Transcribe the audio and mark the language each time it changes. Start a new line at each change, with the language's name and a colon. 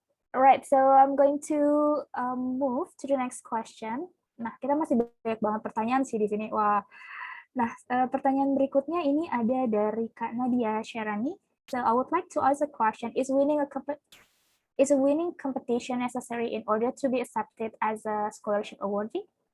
English: Alright, so I'm going to move to the next question.
Indonesian: Nah, kita masih banyak banget pertanyaan sih di sini. Wah. Nah, pertanyaan berikutnya ini ada dari Kak Nadia Sharani.
English: So I would like to ask a question: Is a winning competition necessary in order to be accepted as a scholarship awardee?